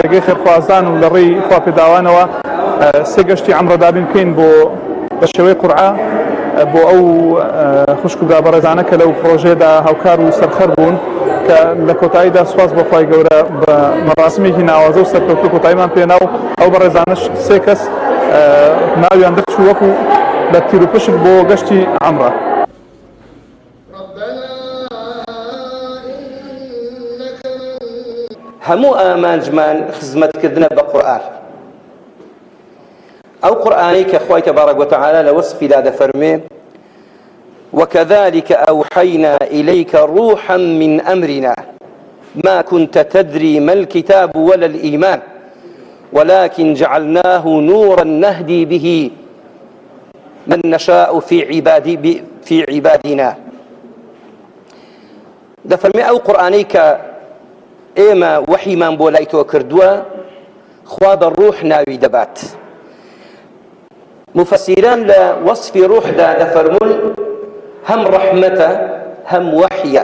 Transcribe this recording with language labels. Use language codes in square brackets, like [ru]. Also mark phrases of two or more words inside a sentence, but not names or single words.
[ckb] ڕێگەی خێرخوازان و لە ڕێی خواپێداوانەوە 3 گەشتی عەمرەدابین بکەین بە شێوەی قورعە بۆ ئەو خوشک و برا بەڕێزانە کە لەو پرۆژێدا هاوکار و سەرخەر بوون کە لە کۆتاییدا سواز بۆ خۆی گەورە بە مەراسمێکی ناوازە و سەرکەوتوو کۆتاییمان پێناو ئەو بەڕێزانەش 3 کەس ناویان دەرچوو وەکو لە تیر و پشک بۆ گەشتی عەمرە. هەموو ئامانجمان خزمەتکردنە بە قورئان ئەو قورئانەی کە خوای تەبارەک وتەعالە لە وەسفیدا دەفەرمێ [ar] وكذلك أوحينا إليك روحا من أمرنا ما كنت تدري ما الكتاب ولا الإيمان ولكن جعلناه نورا نهدي به من نشاء في عبادنا [ckb] دەفەرمێ ئەو قورئانەی کە ئێمە وحیمان بۆ لای تۆ کردووە خوا بە ڕوح ناوی دەبات. مفەسیران لە وەسفی ڕوحدا دەفەرمون هەم ڕەحمەتە هەم وەحیە.